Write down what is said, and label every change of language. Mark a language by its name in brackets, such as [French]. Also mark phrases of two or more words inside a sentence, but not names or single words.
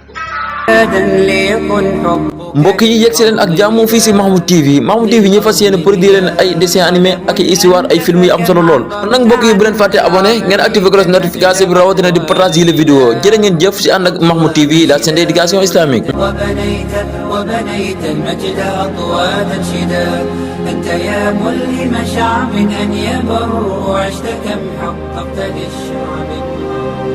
[Wolof] mbokk yi yegg si leen ak jàmm fii si Mahmoud TV ñu fas yéene produire leen ay [French] dessin animé [Wolof] ak i histoire ay film yu am solo lool kon nag mbokk yi bu leen fàtte abonné ngeen activé [French] cloche notification [Wolof] bi rawatina di partage yi [French] la vidéo [Wolof] jërë ngeen jëf si ànd ak Mahmoud TV [French] la chaîne d'éducation islamique [Arabic] وبنيت المجد أطوادا شدا أنت يا ملهم شعب أن يبر وعشت كم حققت للشعب